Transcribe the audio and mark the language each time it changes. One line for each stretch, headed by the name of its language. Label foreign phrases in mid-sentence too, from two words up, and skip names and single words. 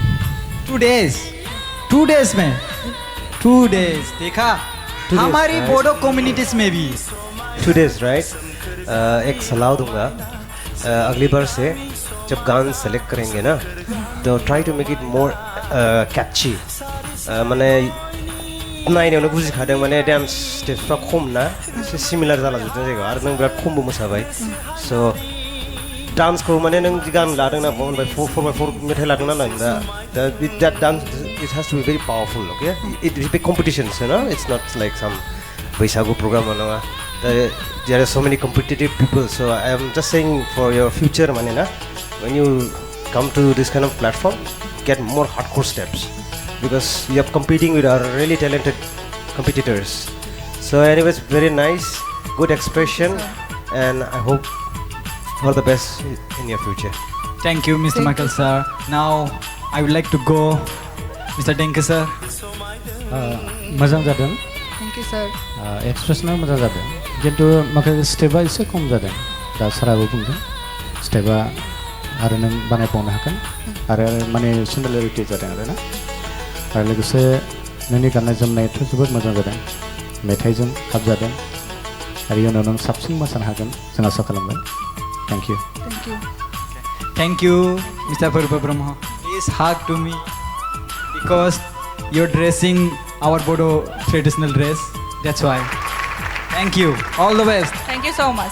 English: 2 days, 2 days में 2 days देखा 2 days,
Hindi: हमारी
English: right?
Hindi: बोडो कम्युनिटीज में भी
English: 2 days राइट।
Hindi: एक सलाह दूंगा, अगली बार से जब गान सेलेक्ट करेंगे ना तो
English: try to make it more catchy.
Bodo: माने नायनायावनो बुजिखादों, माने डान्स स्टेप्सफ्रा खम ना, एसे सिमिलार जालांजोबदों जायगायाव, आरो नों बिराद खमबो मोसाबाय। स' डान्सखौ माने नों जि गान लादों ना 4x4 मेथाइ लादों ना नों दा
English: that dance it has to be very powerful, okay? It is a big competition, you know? It's not like some बैसागु program नङा। There are so many competitive people, so I am just saying for your future,
Bodo: माने ना,
English: when you come to this kind of platform, get more hardcore steps because you are competing with our really talented competitors. So anyways, very nice, good expression, and I hope all the best in your future. Thank you, Mr. Michael sir. Now I would like to go, Mr. Denke sir.
Bodo: मोजां जादों,
English: thank you sir.
Bodo: एक्सप्रेसना मोजां जादों, खिन्थु माखासे स्टेपा एसे खम जादों। दा साराबो बुंदों स्टेपा आरो नों बानायबावनो हागोन, आरो माने सिमिलारिटि जादों आरो ना, आरो लोगोसे नोंनि गाननाय जोमनायाथ' जोबोद मोजां जादों, मेथाइजों खाब जादों, आरो इयुनाव नों साबसिन मोसानो हागोन जों आसा खालामबाय।
English: thank you. thank you. Thank you, Mr. Purba Brahma. Please hug to me because you're dressing our Bodo traditional dress. That's why. Thank you. All the best. Thank you so much.